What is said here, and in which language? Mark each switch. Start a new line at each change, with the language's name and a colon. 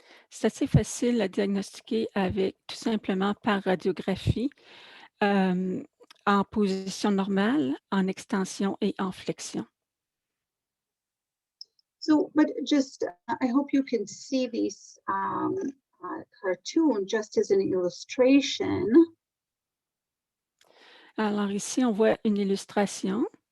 French: C'est assez facile à diagnostiquer avec tout simplement par radiographie en position normale, en extension et en flexion.
English: So, but just, I hope you can see this cartoon just as an illustration.
French: Alors ici, on voit une illustration.